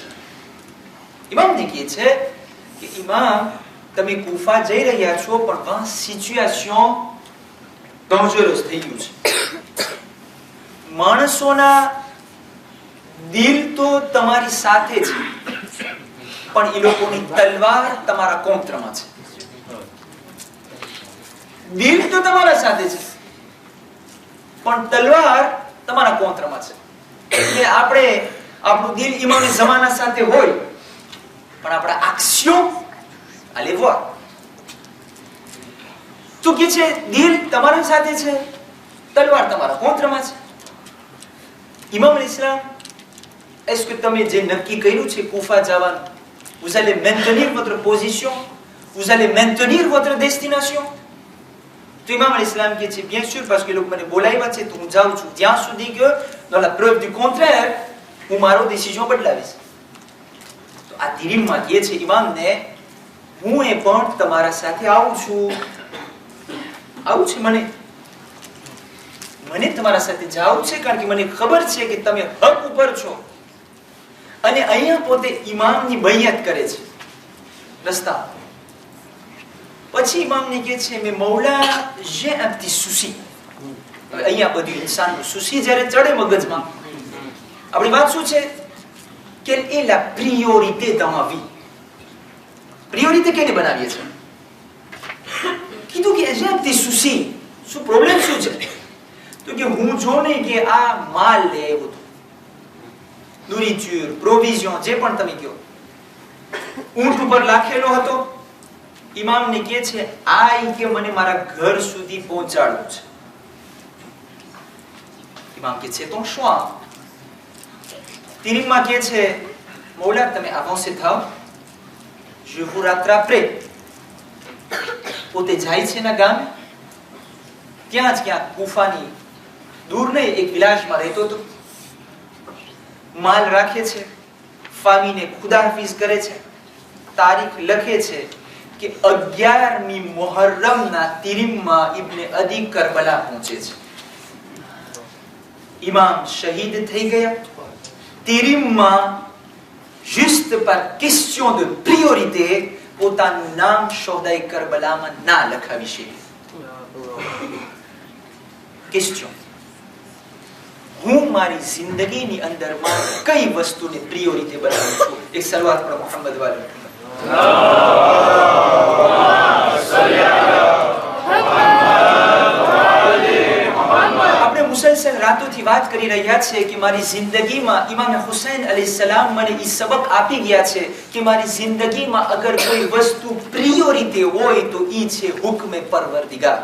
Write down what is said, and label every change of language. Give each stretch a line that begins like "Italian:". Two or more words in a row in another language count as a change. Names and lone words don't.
Gujarati: ઇમામને કહે છે કે ઇમામ તમે કુફા જઈ રહ્યા છો પણ વહાં
English: situation dangerous
Gujarati: થઈ ગયું છે, માણસોના દિલ તો તમારી સાથે છે પણ એ લોકોની તલવાર તમારા કોંત્રમાં છે. દિલ તો તમારા સાથે છે પણ તલવાર તમારા કોંત્રમાં છે. એટલે આપણે આપણું દિલ ઇમામે જમાના સાથે હોય પણ આપણા એક્શન
French: à les voir.
Gujarati: તો કે છે દિલ તમારા સાથે છે, તલવાર તમારા કોંત્રમાં છે. ઇમામ અલ-ઇસ્લામ,
French: est-ce que
Gujarati: તમે જે નક્કી કર્યું છે કુફા જવાનું,
French: vous allez maintenir votre position, vous allez maintenir votre destination?
Gujarati: તો ઇમામ અલ-ઇસ્લામ કહે છે
French: bien sûr parce que
Gujarati: લોકો મને બોલાવ્યા છે તો હું જાઉં છું, ત્યાં સુધી કે
French: dans la preuve du contraire
Gujarati: હું મારો ડિસિઝન બદલાવીશ. તો આ તિરિમ્મા કહે છે ઇમામને હું એ પણ તમારા સાથે આવું છું, મને તમારા સાથે જાવું છે કારણ કે મને ખબર છે કે તમે હક ઉપર છો. અને અહીંયા પોતે ઇમામની બૈયત કરે છે રસ્તા. પછી ઇમામને કહે છે મે મૌલા
French: j'ai un petit souci.
Gujarati: અહીંયા બધું ઇન્સાનનું સુસી જ્યારે ચડે મગજમાં, આપણી વાત શું છે
French: quelle est la priorité dans ma vie?
Gujarati: Priorité કેને બનાવીએ છે? કીધું કે જે તે સુસી શું પ્રોબ્લેમ શું છે? તો કે હું જો ને કે આ માલ લે આવ્યો હતો, નોરિચ્યુર, પ્રોવિઝન, જે પણ તમે કહો, ઊંટ ઉપર લાખેલો હતો. ઇમામને કહે છે આ કે મને મારા ઘર સુધી પહોંચાડવું છે. ઇમામ કહે છે તો શું આ? તિરીમમાં કહે છે મૌલા તમે avancé થાઓ,
French: je vous rattraperai.
Gujarati: પોતે જાય છે ના ગામ, ત્યાં જ ક્યાંક કુફાની દૂર નહીં એક વિલાસમાં રહેતો હતો. માલ રાખે છે, ફામીને ખુદાહાફિઝ કરે છે, તારીખ લખે છે કે 11મી મુહર્રમના તિરીમમાં ઇબ્ને અદી કરબલા પહોંચે છે. ઇમામ શહીદ થઈ ગયા. તિરીમમાં
French: juste par question de priorité
Gujarati: પોતાનું નામ શોહદાએ કરબલામાં ના લખાવી શકે. ક્વેશ્ચન, હું મારી જિંદગીની અંદરમાં કઈ વસ્તુને પ્રિયોરિટી બનાવું છું? એક સલવાત પર મોહમ્મદ વાલે આપણે મુસલસલ રાતોથી વાત કરી રહ્યા છે કે મારી જિંદગીમાં ઇમામ હુસૈન અલૈહિસ્સલામ મને ઈ સબક આપી ગયા છે કે મારી જિંદગીમાં અગર કોઈ વસ્તુ પ્રિયોરિટી હોય તો ઈ છે હુક્મે પરવરદિગાર.